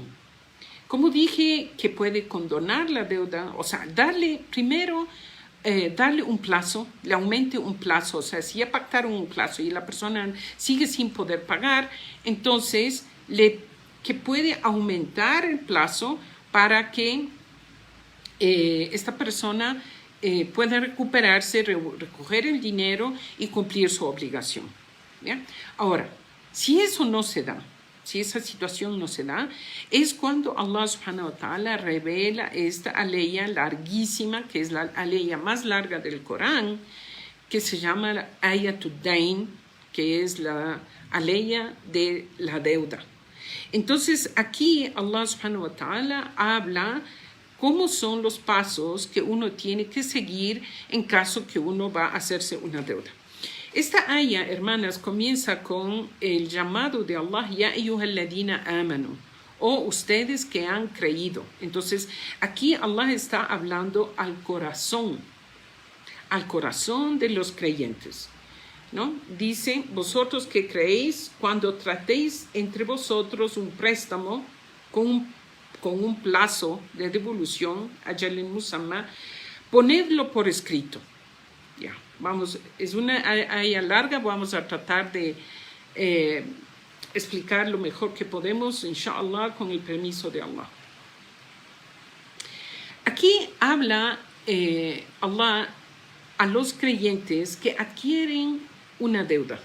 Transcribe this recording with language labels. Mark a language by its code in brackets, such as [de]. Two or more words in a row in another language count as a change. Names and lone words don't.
[es] Como dije, que puede condonar la deuda, o sea, darle un plazo, le aumente un plazo, o sea, si ya pactaron un plazo y la persona sigue sin poder pagar, entonces que puede aumentar el plazo para que esta persona pueda recuperarse, recoger el dinero y cumplir su obligación. ¿Ya? Ahora, si eso no se da, si esa situación no se da, es cuando Allah [ar] سبحانه وتعالى [es] revela esta aleya larguísima, que es la aleya más larga del Corán, que se llama la Ayatud Dain, que es la aleya de la deuda. Entonces, aquí Allah [ar] سبحانه وتعالى [es] habla cómo son los pasos que uno tiene que seguir en caso que uno va a hacerse una deuda. Esta aya, hermanas, comienza con el llamado de Allah, [ar] يا أيها الذين آمنوا, [es] o ustedes que han creído. Entonces, aquí Allah está hablando al corazón de los creyentes, ¿no? Dice, vosotros que creéis, cuando tratéis entre vosotros un préstamo con un plazo de devolución, [ar] أجل مسمى, [es] ponedlo por escrito. Ya, vamos, es una aya larga, vamos a tratar de explicar lo mejor que podemos, inshallah, con el permiso de Allah. Aquí habla Allah a los creyentes que adquieren una deuda.